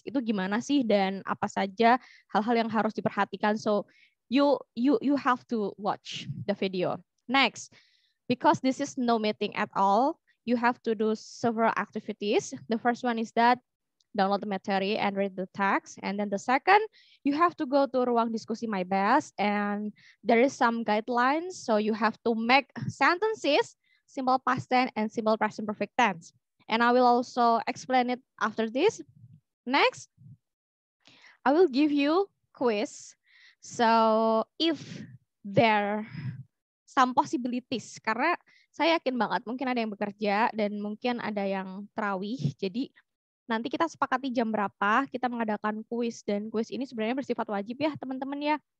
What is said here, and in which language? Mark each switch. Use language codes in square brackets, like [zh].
[id] Itu gimana sih dan apa saja hal-hal yang harus diperhatikan. [en] So you have to watch the video. Next, because this is no meeting at all, you have to do several activities. The first one is that download the material and read the text. And then the second, you have to go to ruang diskusi MyBest, and there is some guidelines. So you have to make sentences, simple past tense and simple present perfect tense. And I will also explain it after this. Next, I will give you quiz. So if there some possibilities, [id] karena saya yakin banget mungkin ada yang bekerja dan mungkin ada yang terawih. Jadi nanti kita sepakati jam berapa kita mengadakan kuis, dan kuis ini sebenarnya bersifat wajib ya teman-teman ya.